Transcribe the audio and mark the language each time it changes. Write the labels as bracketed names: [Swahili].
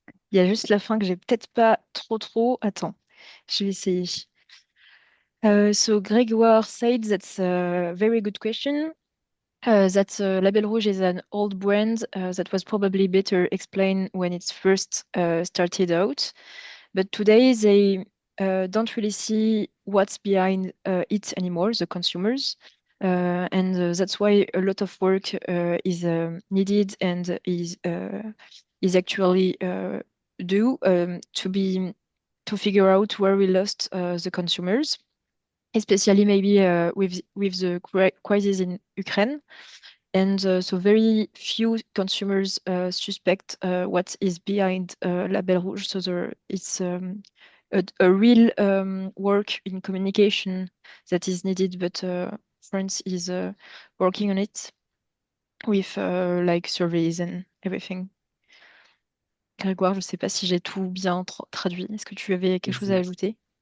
[French] Il y a juste la fin que j'ai peut-être pas trop. Attends, je vais essayer. [English] So Grégoire said that's a very good question. That Label Rouge is an old brand that was probably better explained when it's first started out. But today they don't really see what's behind it anymore, the consumers. And that's why a lot of work is needed and is actually due to figure out where we lost the consumers, especially maybe with the crisis in Ukraine. And so very few consumers suspect what is behind Label Rouge. So it's a real work in communication that is needed, but France is working on it with like surveys and everything. [French] Grégoire, je ne sais pas si j'ai tout bien traduit. Est-ce que tu avais quelque chose à ajouter?